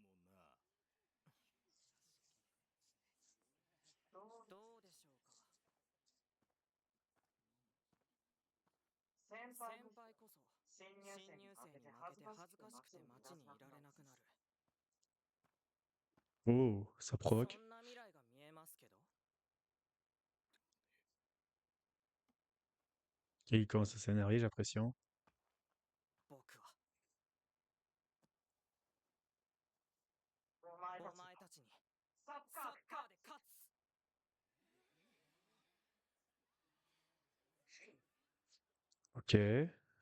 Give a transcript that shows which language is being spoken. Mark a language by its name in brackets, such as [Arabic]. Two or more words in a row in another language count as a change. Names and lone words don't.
[Japanese] どうでしょうか。先輩こそ新入生に負けて恥ずかしくて街にいられなくなる。 [French] Oh, ça [Japanese] そ [French] provoque. [Japanese] んな未来が見えますけど。 [French] Et il commence à s'énerver, j'ai l'impression. [Japanese] 僕はお前たちにサッカーで勝つ。 [French] Ok.